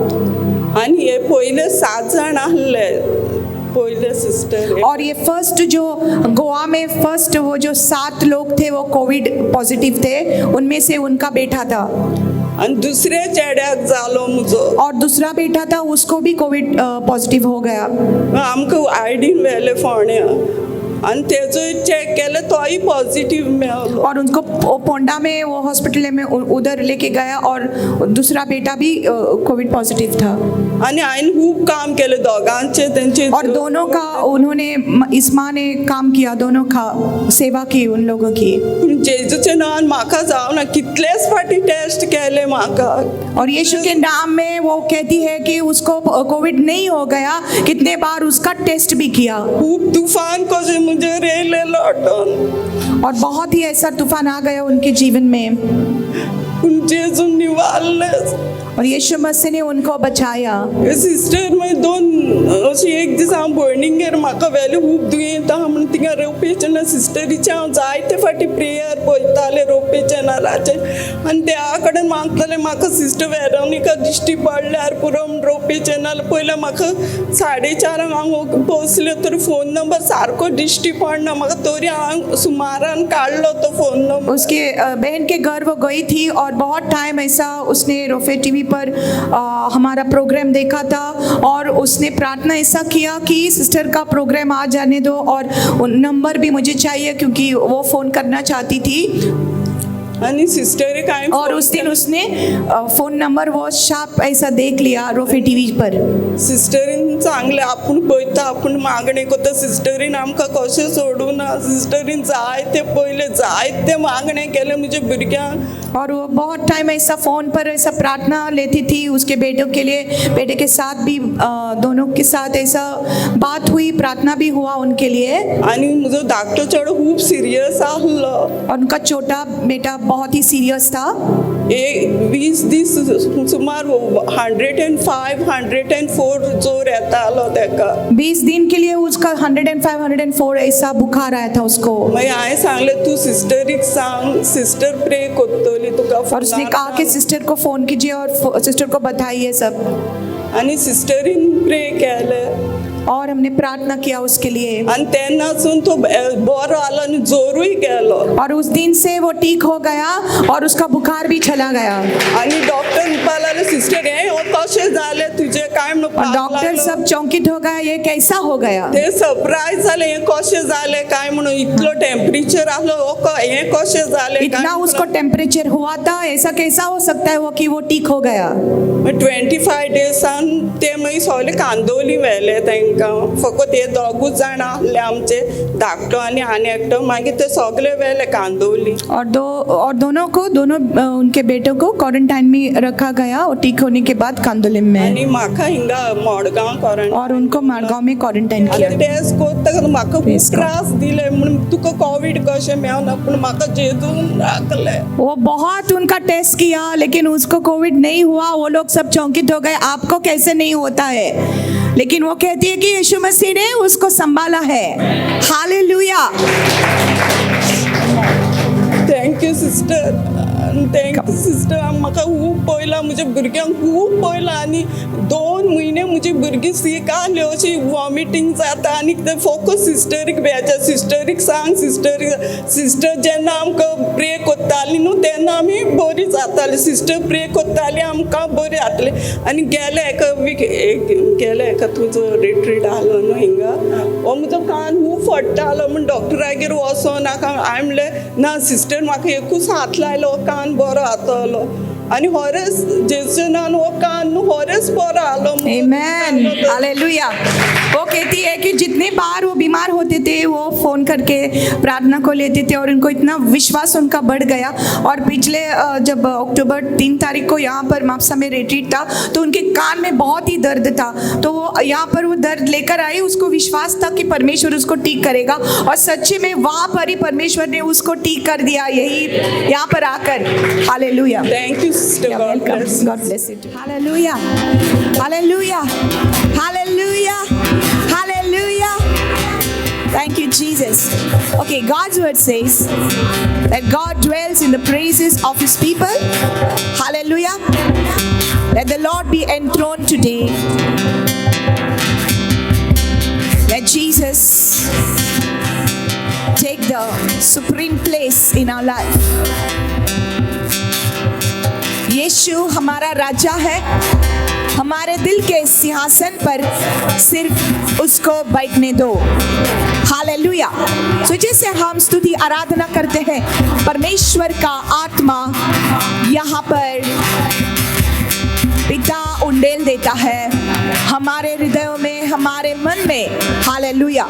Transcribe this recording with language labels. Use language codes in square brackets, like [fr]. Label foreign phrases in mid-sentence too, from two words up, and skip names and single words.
[kok] आनी हे पयले 7 जाण आहले पयले सिस्टर. [hi] और ये फर्स्ट जो गोवा में फर्स्ट वो जो 7 लोग थे वो [en] covid positive [hi] थे, उनमें से उनका बेटा था. [kok] आनी दुसरे चेड्याक जालो म्हजो [hi] और दूसरा बेटा था उसको भी [en] covid positive [hi] हो गया. [kok] आमकां आयडीन व्हेले फोंड्या आनी तेजो चेक केलें तोय पॉझिटिव्ह मेवलो. [hi] और उनको पोंडा में वो हॉस्पिटल में उधर लेके गया और दूसरा बेटा भी [en] covid positive [hi] था. [kok] आनी हांवें खूब काम केलें दोगांचे तेंचे [hi] और दोनों का उन्होंने इस माँ ने काम किया, दोनों का सेवा की उन लोगों की. [kok] पूण जेजूचे नांवान म्हाका जावना कितलेच फाटी टेस्ट केले म्हाका. [hi] और यीशु के नाम में वो कहती है कि उसको कोविड नहीं हो गया, कितने बार उसका टेस्ट भी किया. [kok] खूब तूफान कशें मुझे रेले लौटन [hi] और बहुत ही ऐसा तूफान आ गया उनके जीवन में. [kok] जेजू निवारले [hi] और यीशु मसीह ने उनको बचाया. [kok] सिस्टर मागीर 2 अशी एक दीस हांव भयणींगेर म्हाका व्हेलें खूब दुयेंत आहा म्हण थिंगा रोपेचें सिस्टरीचे हांव जायते फाटी प्रेयर पळयतालें रोपे चॅनलाचे आनी देवा कडेन मागतालें म्हाका सिस्टर वेरोनिका दिश्टी पडल्यार पुरो रोपे चॅनल पयलें म्हाका 4:30 हांव पोसलें तर फोन नंबर सारको दिश्टी पडना म्हाका तरी हांव सुमारान काडलो तो फोन नंबर. [hi] उसके बहन के घर वो गई थी और बहुत टाइम ऐसा उसने रोफे टीवी पर हमारा प्रोग्राम देखा था और उसने प्रार्थना ऐसा किया कि सिस्टर का प्रोग्राम आ जाने दो और नंबर भी मुझे चाहिए क्योंकि वो फ़ोन करना चाहती थी. [kok] आणि सिस्टर काय [hi] और उस दिन उसने फोन नंबर वो शाप ऐसा देख लिया रोफे टीवी पर. [kok] सिस्टरीन चांगले आपण पळयता आपण मागणे करता सिस्टरीन आमकां कशें सोडूना सिस्टरीन जायते पयले जायते मागणे केले म्हणजे भुरग्यांक. [hi] और वो बहुत टाइम ऐसा फ़ोन पर ऐसा प्रार्थना लेती थी उसके बेटों के लिए, बेटे के साथ भी दोनों के साथ ऐसा बात हुई, प्रार्थना भी हुआ उनके लिए. [kok] आणि म्हजो धाकटो चेडो खूब सिरियस आहलो [hi] और उनका छोटा बेटा बहुत ही सीरियस था. [kok] 20 दीस सुमार 105 104 जोर येतालो तेका. [hi] 20 दिन के लिए उसका 105 104 ऐसा बुखार आया था उसको. [kok] मागीर हांवें सांगलें तूं सिस्टरीक सांग सिस्टर प्रे करतली तुका. [hi] और उसने कहा कि सिस्टर को फ़ोन कीजिए और सिस्टर को बताइए सब. [kok] आणि सिस्टरीन प्रे केलें [hi] और हमने प्रार्थना किया उसके लिए. [kok] आणि तेन्नासून तो बरो आलो आणि जोरूय गेलो. [hi] और उस दिन से वो ठीक हो गया और उसका बुखार भी चला गया. [kok] आणि डॉक्टर म्हणपा लागले सिस्टर हे कशें जालें तुजें काय [hi] और डॉक्टर सब चौंकित हो गया, ये कैसा हो गया. [kok] ते सरप्राइज जाले हे कशें जालें काय म्हणून इतलो टेम्परेचर आसलो हे कशें जालें. [hi] इतना उसको टेम्परेचर हुआ था, ऐसा कैसा हो सकता है वो कि वो ठीक हो गया. [kok] 25 डेसान ते मागीर सगळे कांदोली व्हेले तांकां. फकत हे 2 जाण आहले आमचे धाकटो आनी एकटो. मागीर ते सगळे व्हेले कांदोली. [hi] और दोनों उनके बेटों को क्वारंटाइन में रखा गया और ठीक होने के बाद कांदोलिम में. [kok] आणि म्हाका हिंगा मडगांव क्वारंटाइन. [hi] और उनको मडगांव में क्वारंटाइन किया. [kok] टेस्ट करता म्हाका खूब त्रास दिले म्हणून तुका कोविड कशें मेवना पूण म्हाका जेजून राखले. [hi] वो बहुत उनका टेस्ट किया लेकिन उसको कोविड नहीं हुआ. वो लोग सब चौंकित हो गए, आपको कैसे नहीं होता है. लेकिन वो कहती है कि यीशु मसीह ने उसको संभाला है. हालेलुया. [en] thank you sister. thank you sister [kok] म्हाका खूब पयला म्हज्या भुरग्यांक खूब पयला आनी 2 म्हयने म्हजी भुरगीं सीक आसली अशी वॉमिटींग जाता आनी ते फोकस सिस्टरीक बेजा सिस्टरीक सांग सिस्टर जेन्ना आमकां प्रे कोत्ताली न्हू तेन्ना आमी बरी जाताली सिस्टर प्रे कोत्ताली आमकां बरी जातली आनी गेले एका तुजो रिट्रीट आसलो न्हू हिंगा हो म्हजो कान खूब फट्टालो म्हण डॉक्टरागेर वचो नाका हांवें म्हणलें ना सिस्टर म्हाका एकूच हात लायलो कान बरो जातलो आनी होरेस जेजूचे नांवान हो कान होरेस बरो जालो आमेन हालेलुया। [hi] वो कहती है कि जितनी बार वो बीमार होते थे वो फोन करके प्रार्थना को लेते थे और उनको इतना विश्वास उनका बढ़ गया और पिछले जब अक्टूबर 3 तारीख को यहाँ पर मापसा में रिट्रीट था तो उनके कान में बहुत ही दर्द था तो वो यहाँ पर वो दर्द लेकर आई उसको विश्वास था कि परमेश्वर उसको ठीक करेगा और सच्ची में वहाँ पर ही परमेश्वर ने उसको ठीक कर दिया यही यहाँ पर आकर हालेलुया। [en] thank you sister God bless you too. Hallelujah. Hallelujah. Hallelujah. Hallelujah. Thank you, Jesus. Okay, God's word says that God dwells in the praises of his people. Hallelujah. Let the Lord be enthroned today. Let Jesus take the supreme place in our life. [hi] यीशु हमारा राजा है हमारे दिल के सिंहासन पर सिर्फ उसको बैठने दो हालेलुया। तो जैसे हम स्तुति आराधना करते हैं परमेश्वर का आत्मा यहाँ पर पिता उंडेल देता है हमारे हृदयों में हमारे मन में हालेलुया।